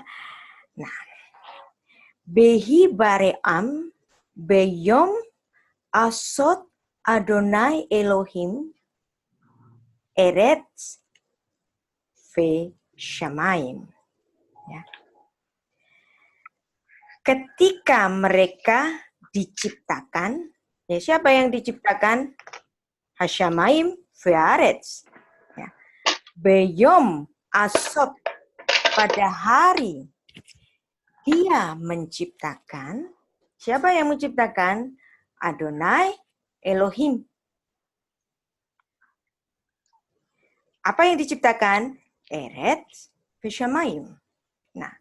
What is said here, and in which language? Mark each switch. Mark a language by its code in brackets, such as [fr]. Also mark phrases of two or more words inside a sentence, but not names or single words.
[he] Nah, בהבראם ביום עשות אדוני אלוהים ארץ ושמים. [id] Ya. Ketika mereka diciptakan, ya siapa yang diciptakan? [he] השמים והארץ. Ya. ביום עשות, [id] pada hari dia menciptakan. Siapa yang menciptakan? [he] אדוני אלוהים. [id] Apa yang diciptakan? [he] ארץ ושמים.